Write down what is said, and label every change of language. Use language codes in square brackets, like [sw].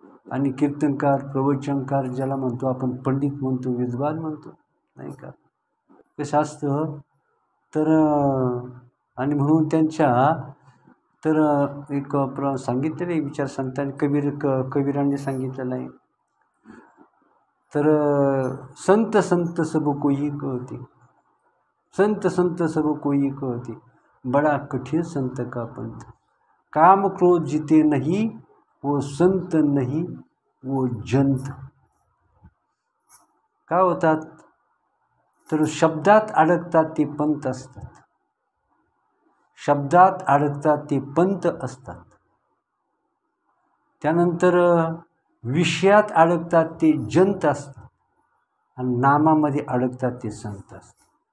[mr] आणि कीर्तनकार प्रवचनकार ज्याला म्हणतो आपण, पंडित म्हणतो, विद्वान म्हणतो, नाही का? कसं असतं तर आणि म्हणून त्यांच्या तर एक सांगितलेलं आहे विचार संतांनी, कबीरांनी सांगितलेलं आहे. [hi] तर संत सब कोई कहते, संत सब कोई कहते, बड़ा कठिन संत का पंथ. काम क्रोध जिते नहीं वो संत नहीं वो जंत. [mr] काय होतात? तर शब्दात अडकतात ते पंत असतात. शब्दात अडकतात ते पंत असतात. त्यानंतर विषयात अडकतात ते जंत असतात. आणि नामामध्ये अडकतात ते संत असतात.